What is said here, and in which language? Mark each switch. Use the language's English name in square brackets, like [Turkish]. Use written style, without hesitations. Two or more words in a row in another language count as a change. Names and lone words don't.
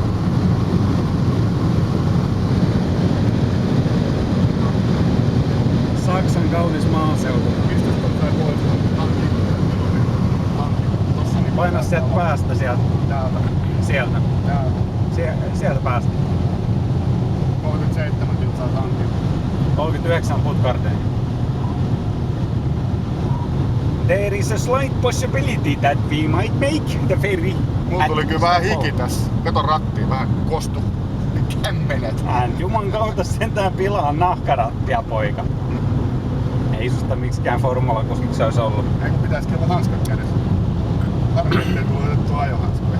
[Finnish] Saksan kaunis maaseutu. Mistäs ton sai pois? Hankki. Tossa niin Paina sieltä päästä sieltä. Täältä. Sieltä. Täältä. Sieltä päästä. 37 saa tankin. 39 putkarteen. [English] There is a slight possibility that we might make the ferry. [Finnish] Mulla tuli kyllä vähän hiki tässä. Kato rattiin, vähän kostu. Kämmenet. Juman kautta sentään pilaa nahkarattia, poika. Ei susta miksikään formulakuskiksi olisi ollut. Eikö pitäisikö olla hanskat kädessä? Harmi, ettei tullut otettua ajohanskoja.